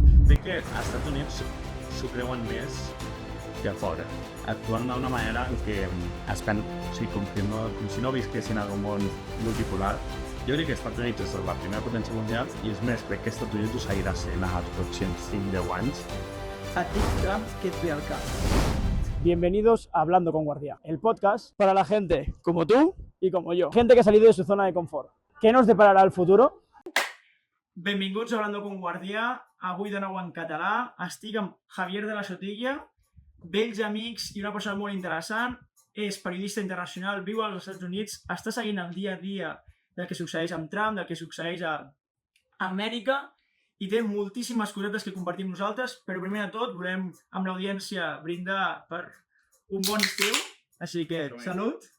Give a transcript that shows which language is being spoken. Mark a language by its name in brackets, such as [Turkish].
[Catalan] Crec que als Estats Units s'ho creuen més que a fora. Actuen d'una manera en què com si no visquessin en un món multipolar. Jo crec que Estats Units és la primera potència mundial i és més, crec que Estats Units ho seguirà sent a els pròxims 5-10 anys. [Spanish] A ti, Trump, ¿qué te alcanza? Bienvenidos a Hablando con Guardia, el podcast para la gente como tú y como yo. Gente que ha salido de su zona de confort. ¿Qué nos deparará el futuro? [Catalan] Benvinguts a Hablando con Guardia. Avui de nou en català. Estic amb Javier de la Sotilla, vells amics i una persona molt interessant. És periodista internacional, viu als Estats Units, està seguint el dia a dia del que succeeix amb Trump, del que succeeix a Amèrica, i té moltíssimes cosetes que compartim nosaltres, però primer de tot volem amb l'audiència brindar per un bon estiu, així que salut.